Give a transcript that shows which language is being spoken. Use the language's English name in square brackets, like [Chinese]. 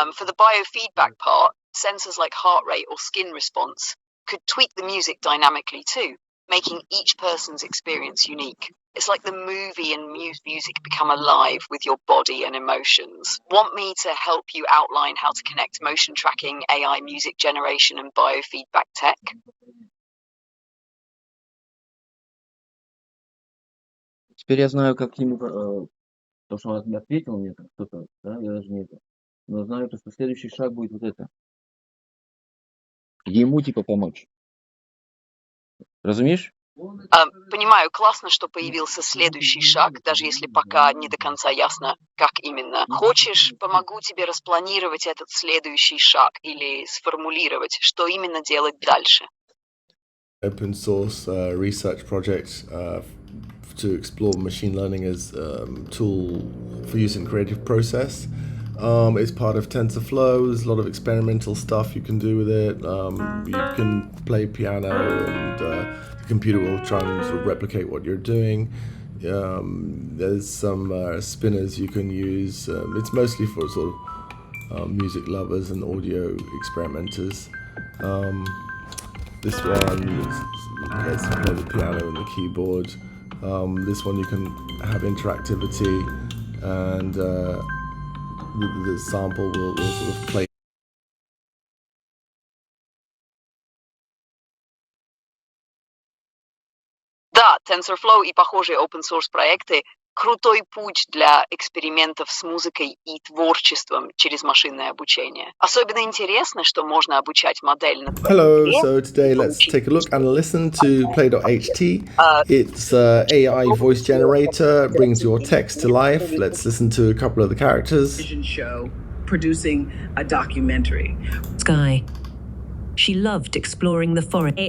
[English] For the biofeedback part, sensors like heart rate or skin response could tweak the music dynamically too, making each person's experience unique. It's like the movie and music become alive with your body and emotions. Want me to help you outline how to connect motion tracking, AI music generation, and biofeedback tech? [Russian] Теперь я знаю, как к нему, то, что он ответил мне, кто-то, да, я даже не это. Но знаю, то, что следующий шаг будет вот это. Ему типа помочь. Разумеешь? Понимаю, классно, что появился следующий шаг, даже если пока не до конца ясно, как именно. Хочешь, помогу тебе распланировать этот следующий шаг или сформулировать, что именно делать дальше? [English] open source research project to explore machine learning as a tool for use in creative process. It's part of TensorFlow. There's a lot of experimental stuff you can do with it. You can play piano and the computer will try and sort of replicate what you're doing. There's some spinners you can use. It's mostly for sort of music lovers and audio experimenters. This one lets you play the piano and the keyboard. This one you can have interactivity and the sample will sort of play. [Russian] Да, TensorFlow и похожие open-source проекты – крутой путь для экспериментов с музыкой и творчеством через машинное обучение. Особенно интересно, что можно обучать модель на твоей [English] Hello, [Russian] игре. [English] so today let's take a look and listen to play.ht. It's AI voice generator, brings your text to life. Let's listen to a couple of the characters. Show producing a documentary. Sky. She loved exploring the forest.